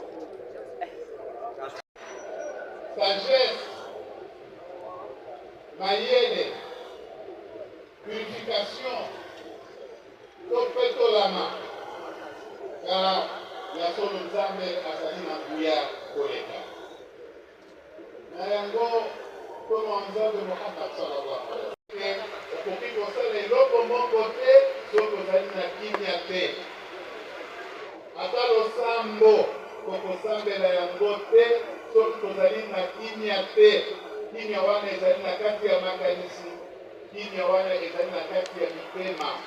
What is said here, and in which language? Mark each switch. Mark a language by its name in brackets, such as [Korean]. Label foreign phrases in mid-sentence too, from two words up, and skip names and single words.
[Lingala] Sagesse, mayele, purification, topetolama, car ya solo nzambe azali na nguya koleka. Na yango komo nzambe Muhammad [Arabic] صلى الله عليه وسلم [Lingala] okoki kosala eloko moko te soki ozali na kimia te. Ata losambo kokosambela yango te soki tozali na kimia te. Kimia wana ezali na kati ya makanisi, kimia wana ezali na kati ya mitema.